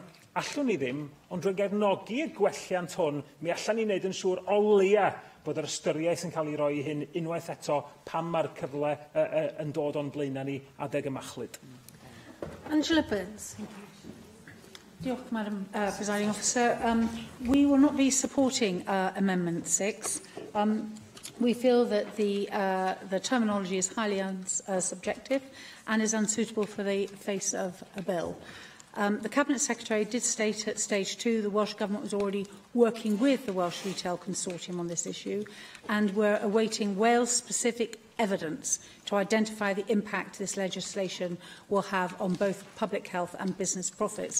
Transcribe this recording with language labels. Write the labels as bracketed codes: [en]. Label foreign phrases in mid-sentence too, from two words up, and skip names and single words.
[cy] Allwn ni ddim, ond drwy gefnogi y gwelliant hwn, mi allan ni wneud yn siŵr o leia bod yr ystyriaeth yn cael ei roi hyn unwaith eto pan mae'r cyfle yn dod o'n blaenau ni adeg y machlud. Angela Burns. Diolch, [en] Madam Presiding Officer. We will not be supporting Amendment 6. We feel that the terminology is highly subjective and is unsuitable for the face of a bill. The Cabinet Secretary did state at stage 2 the Welsh Government was already working with the Welsh Retail Consortium on this issue and were awaiting Wales-specific evidence to identify the impact this legislation will have on both public health and business profits.